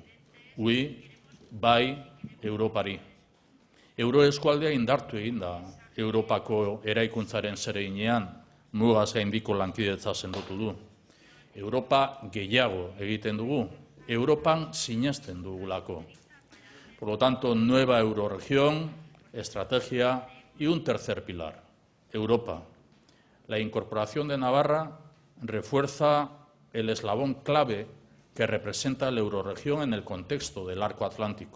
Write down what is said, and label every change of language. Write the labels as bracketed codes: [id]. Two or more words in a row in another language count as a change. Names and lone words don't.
[eu] Bai, Europari. Euroeskualdea indartu egin da Europako eraikuntzaren zereginean, mugaz gaindiko lankidetza sendotu du. Europa gehiago egiten dugu, Europan sinesten dugulako. [es] Por lo tanto, nueva euroregión, estrategia y un tercer pilar, Europa. La incorporación de Navarra refuerza el eslabón clave que representa la euroregión en el contexto del arco atlántico.